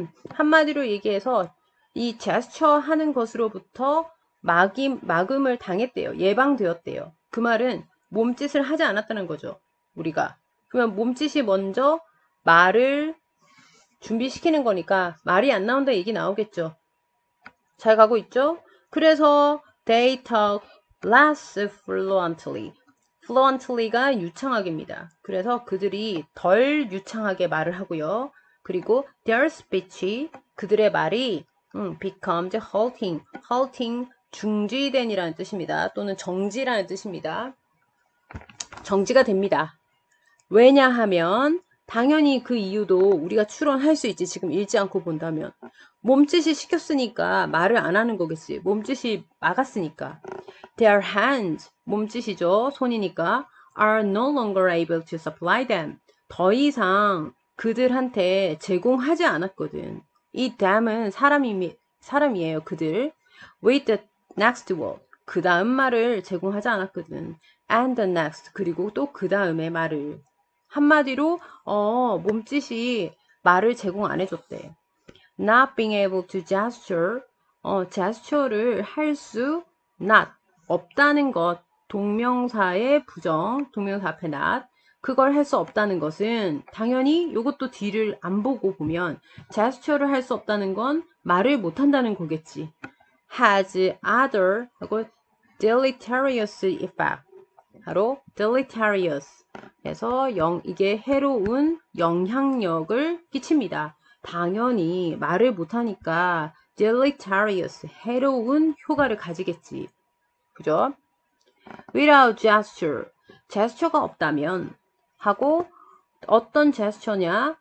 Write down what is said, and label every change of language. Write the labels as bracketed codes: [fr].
[ko] 한마디로 얘기해서 이 gesture 하는 것으로부터 막음을 당했대요. 예방되었대요. 그 말은 몸짓을 하지 않았다는 거죠. 우리가. 그러면 몸짓이 먼저 말을 준비시키는 거니까 말이 안 나온다 얘기 나오겠죠. 잘 가고 있죠? 그래서 [en] they talk less fluently. fluently가 유창하게입니다. 그래서 그들이 덜 유창하게 말을 하고요. [ko] 그리고 [en] their speech, [ko] 그들의 말이 [en] becomes halting. [ko] halting, 중지된이라는 뜻입니다. 또는 정지라는 뜻입니다. 정지가 됩니다. 왜냐하면 당연히 그 이유도 우리가 추론할 수 있지. 지금 읽지 않고 본다면. 몸짓이 시켰으니까 말을 안 하는 거겠지. 몸짓이 막았으니까. [en] Their hands, [ko] 몸짓이죠. 손이니까. [en] are no longer able to supply them. [ko] 더 이상 그들한테 제공하지 않았거든. 이 them은 사람이에요. 그들. [en] With the next word. [ko] 그 다음 말을 제공하지 않았거든. [en] And the next. [ko] 그리고 또 그 다음의 말을. 한마디로 몸짓이 말을 제공 안 해줬대. [en] Not being able to gesture, [ko] gesture를 할 수 not, 없다는 것, 동명사의 부정, 동명사 앞에 not, 그걸 할 수 없다는 것은 당연히 이것도 뒤를 안 보고 보면 gesture를 할 수 없다는 건 말을 못한다는 거겠지. [en] has other 하고 deleterious effect. [ko] 바로 deleterious 해서 이게 해로운 영향력을 끼칩니다. 당연히 말을 못하니까 deleterious 해로운 효과를 가지겠지. 그죠? [en] without gesture [ko] 제스처가 없다면 하고 어떤 제스처냐?